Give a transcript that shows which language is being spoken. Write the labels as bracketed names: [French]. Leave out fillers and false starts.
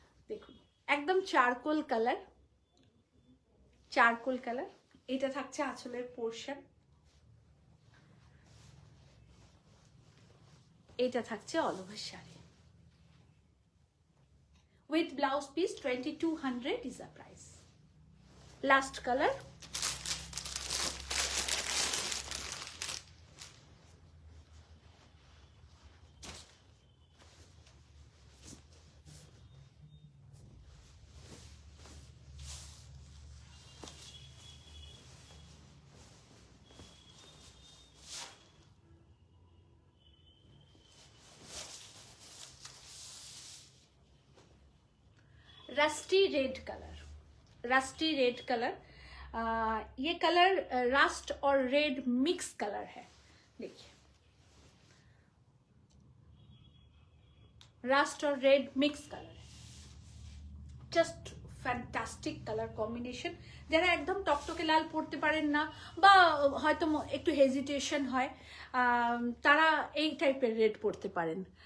[Bangla] দেখুন একদম charcoal colour, charcoal colour. এটা থাকছে আঁচলের পোর্শন, এটা থাকছে all over sari with blouse piece. [English] 2200 is the price. Last color, [Hindi] rusty red colour, rusty red colour. ये कलर रस्ट और रेड मिक्स कलर है। देखिए रस्ट और रेड मिक्स कलर है, जस्ट [English] Fantastic colour combination. [Bangla] যারা একদম টকটকে লাল পরতে পারেন না বা হয়তো একটু হেজিটেশন হয়, তারা এই টাইপের রেড পরতে পারেন।